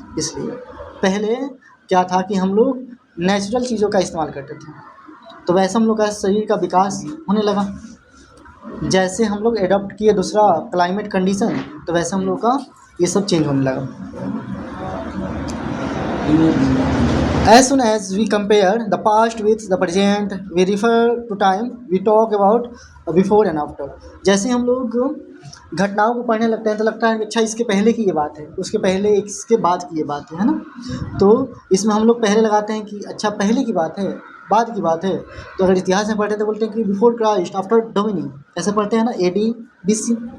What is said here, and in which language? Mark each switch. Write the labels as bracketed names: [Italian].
[Hindi] इसलिए पहले क्या था कि हम लोग नेचुरल चीज़ों का इस्तेमाल करते थे, तो वैसे हम लोग का शरीर का विकास होने लगा। जैसे हम लोग एडॉप्ट किए दूसरा क्लाइमेट कंडीशन, तो वैसे हम लोग का ये सब चेंज होने लगा। [English] As soon as we compare the past with the present, we refer to time, we talk about before and after. [Hindi] जैसे हम लोग घटनाओं को पढ़ने लगते हैं तो लगता है कि अच्छा इसके पहले की ये बात है, उसके पहले इसके बाद की ये बात है ना। तो इसमें हम लोग पहले लगाते हैं कि अच्छा पहले की बात है, बाद की बात है। तो अगर इतिहास में पढ़ते हैं तो बोलते हैं कि बिफोर क्राइस्ट, आफ्टर डोमिनी, ऐसे पढ़ते हैं ना, AD BC।